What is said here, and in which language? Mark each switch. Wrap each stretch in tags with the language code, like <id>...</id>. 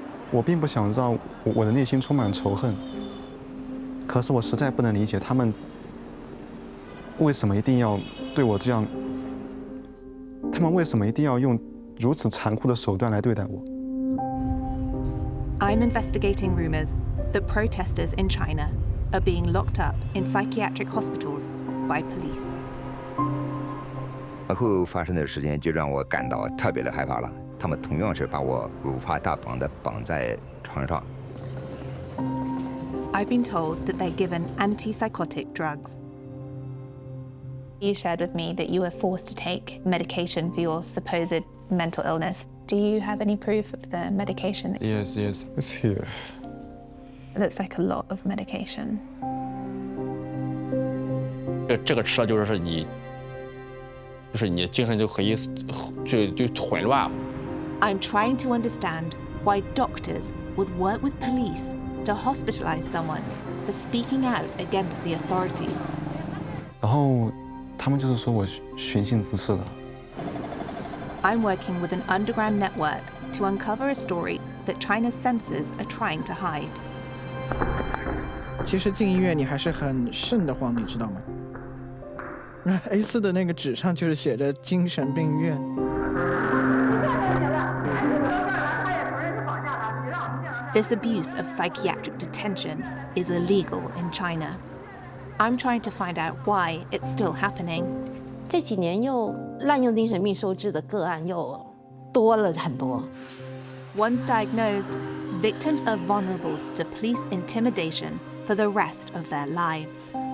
<zh>我并不想让我的内心充满仇恨，可是我实在不能理解他们为什么一定要对我这样，他们为什么一定要用如此残酷的手段来对待我。</zh> <en>I'm investigating rumors that protesters in China are being locked up in psychiatric hospitals by police.</en> <zh>而后发生的事情就让我感到特别的害怕了。他们同样是把我五花大绑的绑在床上。</zh> <en>I've been told that they're given antipsychotic drugs. You shared with me that you were forced to take medication for your supposed mental illness. Do you have any proof of the medication? Yes, it's here. It looks like a lot of medication.</en> <zh>这个吃了就是你的精神就可以就混乱。</zh> <en>I'm trying to understand why doctors would work with police to hospitalize someone for speaking out against the authorities.</en> <zh>然后他们就是说我寻衅滋事了。</zh> <en>I'm working with an underground network to uncover a story that China's censors are trying to hide.</en> <zh>其实进医院你还是很瘆得慌，你知道吗？那 A4 的那个纸上就是写着精神病院。</zh> <en>This abuse of psychiatric detention is illegal in China. I'm trying to find out why it's still happening.</en> <zh>这几年又滥用精神病收治的个案又多了很多。</zh> <en>Once diagnosed, victims are vulnerable to police intimidation for the rest of their lives.</en>